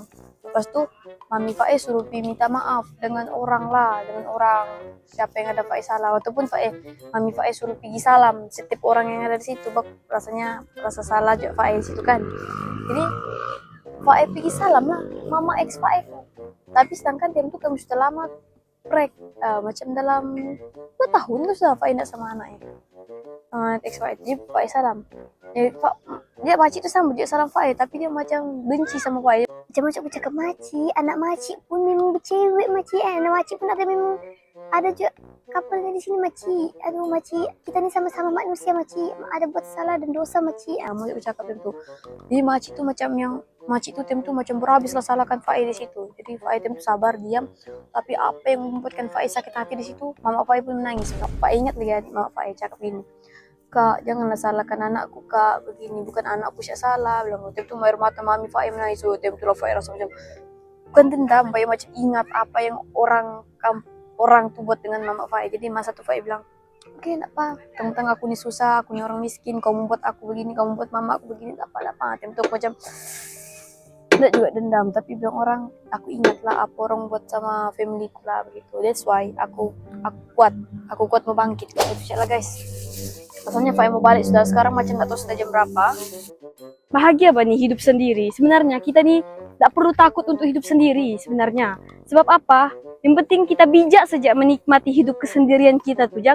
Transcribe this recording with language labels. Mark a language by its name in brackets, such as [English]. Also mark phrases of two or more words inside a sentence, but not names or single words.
[Malay] Lepas tuh Mami Fae suruh minta maaf dengan orang siapa yang ada Fae salah, ataupun Mami Fae suruh pergi salam setiap orang yang ada di situ. Rasanya rasa salah juga Fae di situ kan. Jadi Fae pergi salam lah mama ex Fae. Tapi sedangkan dia tuh kami sudah lama macam dalam 2 tahun tuh sudah Fae tidak sama anaknya. Ex Fae. Jadi Fae salam. Dia macam itu sama dia salam Fae, tapi dia macam benci sama Fae. Macam bercakap maci, anak maci pun memang bercewek maci, anak maci pun memang ada juga couple di sini maci. Aduh maci, kita ni sama-sama manusia maci, ada buat salah dan dosa maci. Mau bercakap itu. Jadi maci tu macam yang maci tu tem tu macam berhabis lah salahkan Fae di situ. Jadi Fae tem tu sabar diam, tapi apa yang membuatkan Fae sakit hati di situ, mama Fae pun menangis. Fae ingat lagi mama Fae cakap gini, Kak, janganlah salahkan anakku, Kak. Begini, bukan anakku yang salah. Bilang, itu air mata Mami Fae menangis. So, itu lah Fae rasa macam, bukan dendam, Fae macam ingat apa yang orang tuh buat dengan Mama Fae. Jadi masa tuh Fae bilang, oke, enggak apa. Tentang aku ni susah, aku ni orang miskin. Kau membuat aku begini, kau membuat mama aku begini. Enggak apa-apa. Itu macam, enggak juga dendam. Tapi bilang orang, aku ingatlah apa orang buat sama family ku lah begitu. [English] That's why [Malay] aku kuat mau bangkit. Itu lah guys. Rasanya Fae mau balik sudah sekarang macam nggak tahu sudah jam berapa. Bahagia apa nih hidup sendiri? Sebenarnya kita nih tidak perlu takut untuk hidup sendiri sebenarnya. Sebab apa? Yang penting kita bijak saja menikmati hidup kesendirian kita tuh.